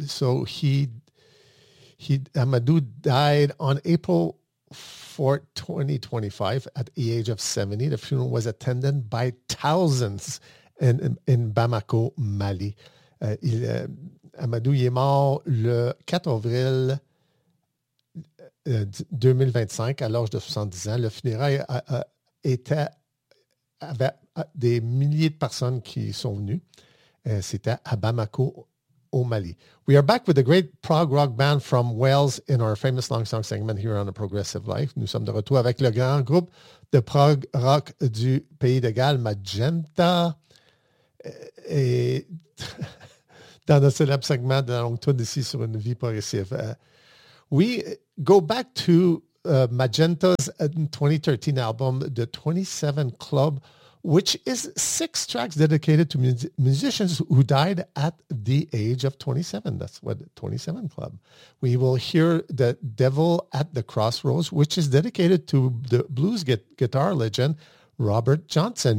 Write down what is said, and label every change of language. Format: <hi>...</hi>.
<en>So Amadou died on April 4, 2025 at the age of 70. The funeral was attended by thousands in Bamako, Mali.</en> <fr>Amadou est mort le 4 avril 2025 à l'âge de 70 ans. Le funérail avait des milliers de personnes qui sont venues. C'était à Bamako, au Mali.</fr> <en>We are back with a great prog rock band from Wales in our famous long song segment here on A Progressive Life.</en> <fr>Nous sommes de retour avec le grand groupe de prog rock du Pays de Galles, Magenta. Et dans notre célèbre segment de la longue tour d'ici sur une vie progressive.</fr> <en>We go back to Magenta's 2013 album, The 27 Club, which is six tracks dedicated to musicians who died at the age of 27. That's what, 27 Club. We will hear The Devil at the Crossroads, which is dedicated to the blues guitar legend Robert Johnson.</en>